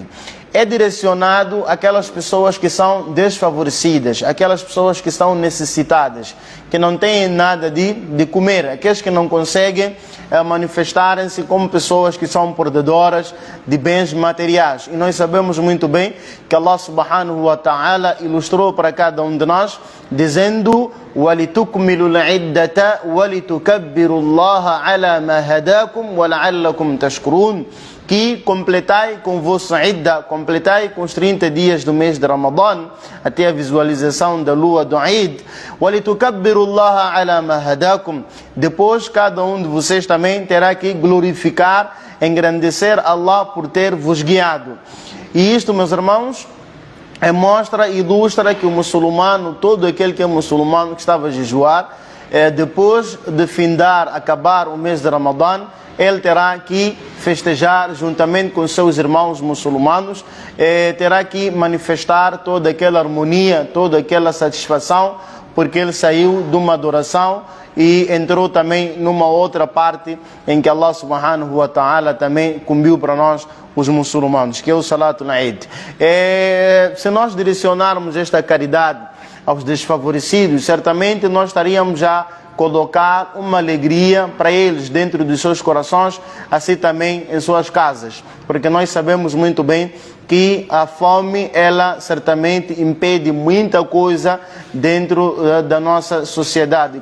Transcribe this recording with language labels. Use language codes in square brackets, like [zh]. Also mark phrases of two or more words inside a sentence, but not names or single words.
[pt] É direcionado àquelas pessoas que são desfavorecidas, aquelas pessoas que são necessitadas, que não têm nada de comer, aqueles que não conseguem manifestarem-se como pessoas que são portadoras de bens materiais. E nós sabemos muito bem que Allah [ar] سبحانه وتعالى [pt] ilustrou para cada um de nós, dizendo: [ar] وَلِتُكْمِلُوا الْعِدَّةَ وَلِتُكَبِّرُوا اللَّهَ عَلَى مَا هَدَاكُمْ وَلَعَلَّكُمْ تَشْكُرُونَ, [pt] que completai com vossa idda, completai com os 30 dias do mês de Ramadã, até a visualização da lua do Eid. [ar] وَلِتُكَبِّرُوا اللَّهَ عَلَى مَا هَدَاكُمْ. [pt] Depois, cada um de vocês também terá que glorificar, engrandecer Allah por ter vos guiado. E isto, meus irmãos, mostra e ilustra que o muçulmano, todo aquele que é muçulmano que estava a jejuar, depois de findar, acabar o mês de Ramadã, ele terá que festejar juntamente com seus irmãos muçulmanos, terá que manifestar toda aquela harmonia, toda aquela satisfação, porque ele saiu de uma adoração e entrou também numa outra parte em que Allah [ar] سبحانه وتعالى [pt] também incumbiu para nós, os muçulmanos, que é o [ar] صلاة العيد. [pt] Se nós direcionarmos esta caridade aos desfavorecidos, certamente nós estaríamos já colocar uma alegria para eles dentro dos seus corações, assim também em suas casas, porque nós sabemos muito bem que a fome, ela certamente impede muita coisa dentro da nossa sociedade.